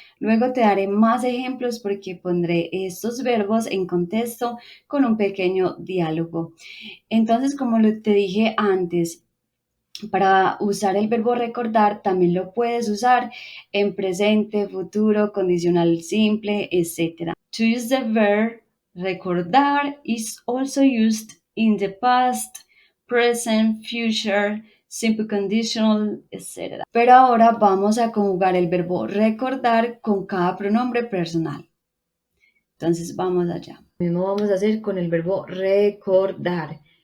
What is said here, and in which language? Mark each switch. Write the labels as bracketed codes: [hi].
[es] Luego te daré más ejemplos porque pondré estos verbos en contexto con un pequeño diálogo. Entonces, como te dije antes, para usar el verbo recordar también lo puedes usar en presente, futuro, condicional simple, etc. [en] To use the verb recordar is also used in the past, present, future, simple conditional, etc. [es] Pero ahora vamos a conjugar el verbo recordar con cada pronombre personal. Entonces vamos allá. Lo mismo vamos a hacer con el verbo recordar.